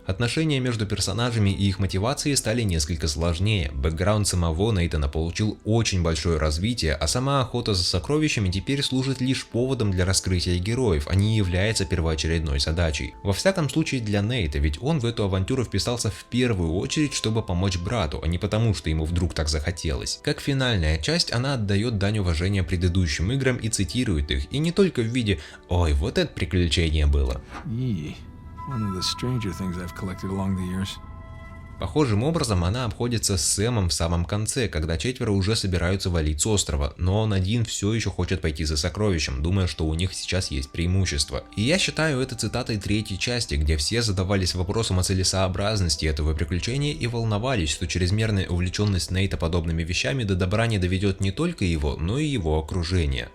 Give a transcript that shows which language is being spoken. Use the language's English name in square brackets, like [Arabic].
[Russian] Отношения между персонажами и их мотивацией стали несколько сложнее, бэкграунд самого Нейтана получил очень большое развитие, а сама охота за сокровищами теперь служит лишь поводом для раскрытия героев, а не является первоочередной задачей. Во всяком случае для Нейта, ведь он в эту авантюру вписался в первую очередь, чтобы помочь брату, а не потому, что ему вдруг так захотелось. Как финальная часть, она отдает дань уважения предыдущим играм и цитирует их, и не только в виде «Ой, вот это приключение было». [English] One of the stranger things I've collected along the years. [Russian] Похожим образом она обходится с Сэмом в самом конце, когда четверо уже собираются валить с острова, но он один все еще хочет пойти за сокровищем, думая, что у них сейчас есть преимущество. И я считаю это цитатой третьей части, где все задавались вопросом о целесообразности этого приключения и волновались, что чрезмерная увлеченность Нейта подобными вещами до добра не доведет не только его, но и его окружение.